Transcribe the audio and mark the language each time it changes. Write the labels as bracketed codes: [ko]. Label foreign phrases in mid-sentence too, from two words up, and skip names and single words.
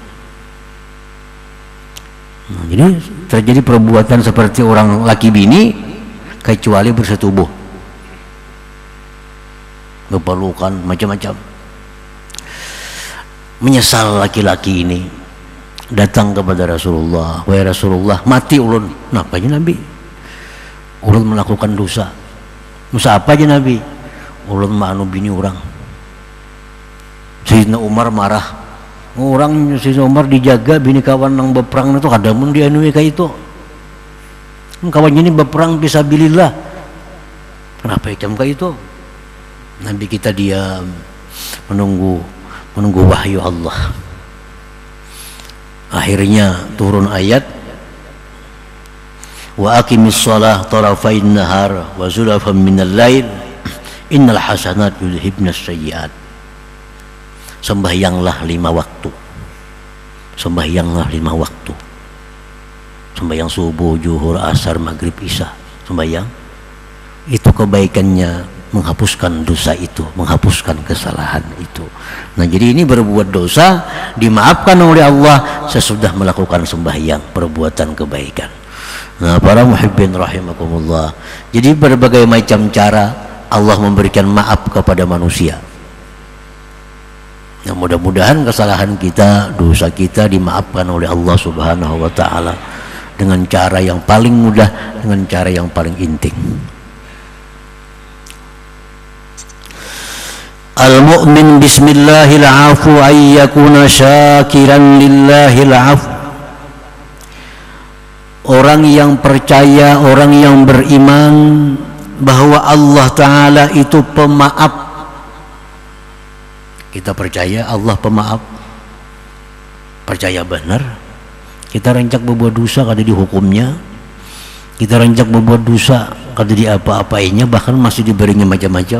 [id] Nah, jadi terjadi perbuatan seperti orang laki bini kecuali bersetubuh, berpelukan macam-macam. Menyesal laki-laki ini, datang kepada Rasulullah, wahai Rasulullah, [bjn] mati ulun. Napanya Nabi? Ulun melakukan dosa. Dosa apa aja Nabi? Ulun ma'anu bini orang. Sayyidina Umar marah. Orang Sayyidina Umar dijaga bini kawan nang berperang itu kada mun dianui kayak itu. [id] Kawannya ini berperang fisabilillah. Kenapa macam kayak itu? Nabi kita diam menunggu wahyu Allah. Akhirnya turun ayat, [ar] وأقم الصلاة طرفي النهار وزلفا من الليل إن الحسنات يذهبن السيئات. [id] Sembahyanglah 5 waktu. Sembahyanglah 5 waktu. Sembahyang subuh, zuhur, asar, maghrib, isya. Sembahyang itu kebaikannya menghapuskan dosa itu, menghapuskan kesalahan itu. Nah, jadi ini berbuat dosa dimaafkan oleh Allah sesudah melakukan sembahyang, perbuatan kebaikan. Nah, para muhibbin rahimakumullah, jadi berbagai macam cara Allah memberikan maaf kepada manusia. Nah, mudah-mudahan kesalahan kita, dosa kita dimaafkan oleh Allah [ar] سبحانه وتعالى [id] dengan cara yang paling mudah, dengan cara yang paling intim. [ar] المؤمن بسم الله العفو أيكون شاكرا لله العفو. [id] Orang yang percaya, orang yang beriman bahwa Allah Ta'ala itu pemaaf. Kita percaya Allah pemaaf, percaya benar. [bjn] Kita rancak berbuat dosa kada dihukumnya, kita rancak berbuat dosa kada diapa-apainya, bahkan masih diberinya macam-macam.